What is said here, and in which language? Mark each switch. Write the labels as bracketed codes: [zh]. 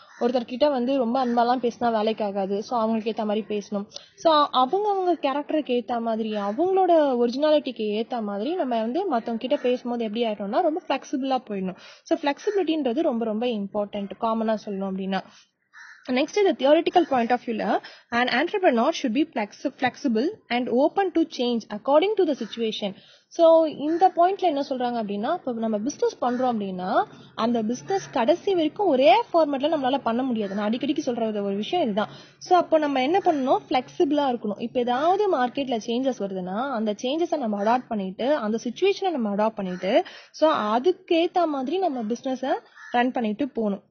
[ta] ஒருத்தர்கிட்ட வந்து ரொம்ப அன்பாலாம் பேசினா வேலைக்கு ஆகாது. ஸோ அவங்களுக்கு ஏற்ற மாதிரி பேசணும். ஸோ அவங்க கேரக்டருக்கு ஏற்ற மாதிரி அவங்களோட ஒரிஜினாலிட்டிக்கு ஏற்ற மாதிரி நம்ம வந்து மற்றவங்க கிட்ட பேசும்போது எப்படி ஆயிட்டோம்னா ரொம்ப ஃபிளெக்சிபிளா போயிடணும். ஸோ ஃபிளெக்சிபிலிட்டின்றது ரொம்ப ரொம்ப இம்பார்ட்டன்ட் காமனா சொல்லணும் அப்படின்னா. [en] Next is the theoretical point of view. An entrepreneur should be flexible and open to change according to the situation. [ta] So இந்த பாயிண்ட்ல என்ன சொல்றாங்க அப்படின்னா, இப்போ நம்ம பிசினஸ் பண்றோம் அப்படின்னா அந்த பிசினஸ் கடைசி வரைக்கும் ஒரே ஃபார்மேட்ல நம்மளால பண்ண முடியாது. நான் அடிக்கடிக்கு சொல்ற ஒரு விஷயம் இதுதான். ஸோ அப்போ நம்ம என்ன பண்ணணும், ஃபிளெக்சிபிளா இருக்கணும். இப்போ ஏதாவது மார்க்கெட்ல சேஞ்சஸ் வருதுன்னா அந்த சேஞ்சஸை நம்ம அடாப்ட் பண்ணிட்டு அந்த சுச்சுவேஷனை நம்ம அடாப்ட் பண்ணிட்டு ஸோ அதுக்கேற்ற மாதிரி நம்ம பிசினஸை ரன் பண்ணிட்டு போகணும்.